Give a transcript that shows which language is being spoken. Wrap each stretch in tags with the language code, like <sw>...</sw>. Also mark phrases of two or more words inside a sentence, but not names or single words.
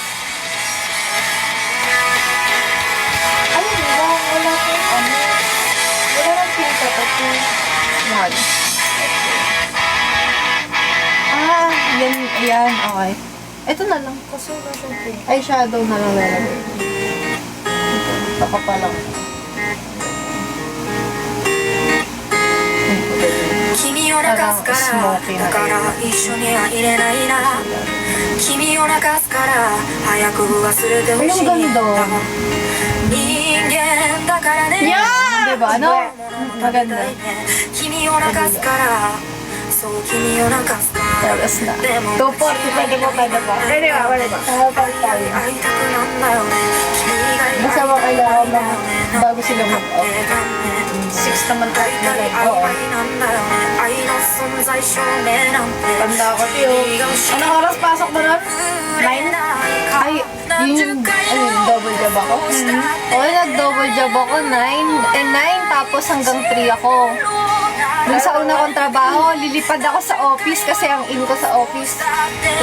<tl>Ayun, wala ko ano. Wala nang pinta to. Yan. Ah, yan, okay. Ito na lang. Kasi na syempre. Ay, shadow na lang lalagay. Ito ka pa lang.</tl> <ja>君を泣かすからだから一緒にはいれないな君を泣かすから早く忘れてほしいんだ人間だからね</ja> <tl>Yan! Diba? Ano? Maganda.</tl> <ja>君を泣かすからそう君を泣かすから</ja> <tl>Tapos na. でも 240, pwede mo, pwede ba? Pwede ba? Pwede ba? Nakapal tayo.</tl> <ja>会いたくなんだよね君がい</ja> <tl>Basta mo kailangan na bago sila mag-off. 6 naman tayo na live.</tl> <ja>曖昧なんだよね愛の存在証明なんて</ja> <tl>Tanda ko tiyo. Anong oras pasok mo nun? 9? Ay, yun yung</tl> <en>double job</en> <tl>ako. Oo, nag-</tl> <en>double job</en> <tl>ako. 9 tapos hanggang 3 ako. Nung sa una kong trabaho, lilipad ako sa office kasi ang in ko sa office 3.</tl>